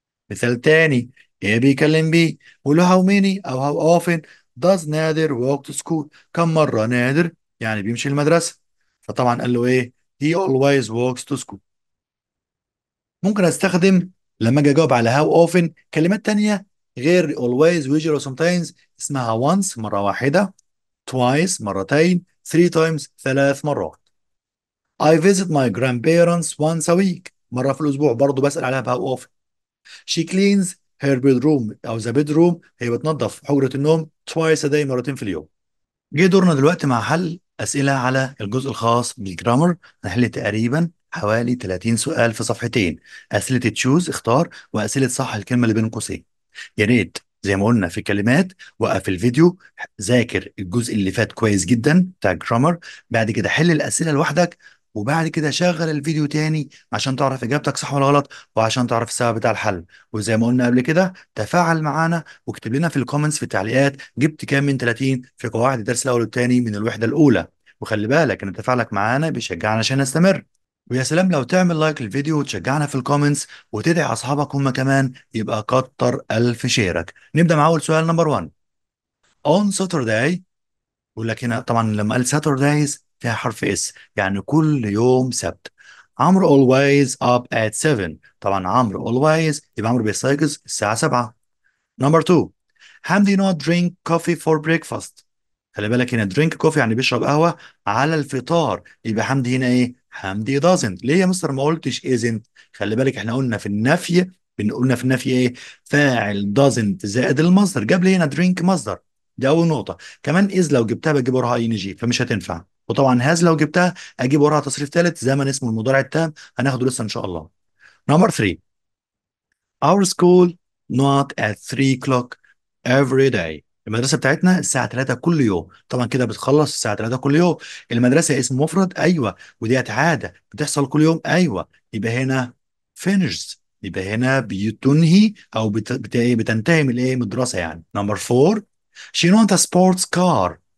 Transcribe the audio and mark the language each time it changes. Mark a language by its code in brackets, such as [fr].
[ar] مثال تاني، A بيكلم B بيقول له [en] how many [ar] أو [en] how often does Nader walk to school؟ [ar] كم مرة نادر يعني بيمشي المدرسة؟ فطبعا قال له إيه؟ [en] he always walks to school. [ar] ممكن أستخدم لما أجي أجاوب على how often كلمات تانية غير always usually و sometimes، اسمها once مرة واحدة، twice مرتين، three times 3 مرات. [en] I visit my grandparents once a week، [ar] مرة في الأسبوع، برضه بسأل عليها ب [en] how often. She cleans her bedroom أو the bedroom، [ar] هي بتنظف حجرة النوم [en] twice a day [ar] مرتين في اليوم. جه دورنا دلوقتي مع حل أسئلة على الجزء الخاص بالجرامر. هنحل تقريبا حوالي 30 سؤال في صفحتين، أسئلة تشوز اختار، وأسئلة صح الكلمة اللي بين قوسين. يا ريت زي ما قلنا في الكلمات وقف الفيديو، ذاكر الجزء اللي فات كويس جدا بتاع الجرامر، بعد كده حل الأسئلة لوحدك وبعد كده شغل الفيديو تاني عشان تعرف اجابتك صح ولا غلط، وعشان تعرف السبب بتاع الحل. وزي ما قلنا قبل كده، تفاعل معانا واكتب لنا في الكومنتس في التعليقات جبت كام من 30 في قواعد الدرس الاول والثاني من الوحده الاولى. وخلي بالك ان تفاعلك معانا بيشجعنا عشان نستمر. ويا سلام لو تعمل لايك للفيديو وتشجعنا في الكومنتس وتدعي اصحابك هم كمان، يبقى كتر الف شيرك. نبدا مع اول سؤال نمبر 1. [en] on Saturday. [ar] بيقول لك هنا طبعا لما قال Saturdays فيها حرف اس، يعني كل يوم سبت. [en] Amr always up at 7. [ar] طبعا عمرو always يبقى عمرو بيستيقظ الساعة 7. نمبر 2. [en] Hamdi not drink coffee for breakfast. [ar] خلي بالك هنا drink coffee يعني بيشرب قهوة على الفطار، يبقى حمدي هنا ايه؟ حمدي doesn't. ليه يا مستر ما قلتش isn't؟ خلي بالك احنا قلنا في النفي، قلنا في النفي ايه؟ فاعل doesn't زائد المصدر، جاب لي هنا drink مصدر. دي اول نقطة. كمان is لو جبتها بجيب وراها اي ان جي فمش هتنفع. وطبعا has لو جبتها اجيب وراها تصريف ثالث زمن اسمه المضارع التام، هناخده لسه ان شاء الله. نمبر 3. [en] Our school not at 3 o'clock every day. [ar] المدرسة بتاعتنا الساعة 3 كل يوم. طبعا كده بتخلص الساعة 3 كل يوم. المدرسة اسم مفرد أيوة، وديت عادة بتحصل كل يوم أيوة. يبقى هنا finished، يبقى هنا بتنهي أو بتنتهي من الإيه؟ من الدراسة يعني. [en] Number 4. she not a sports car.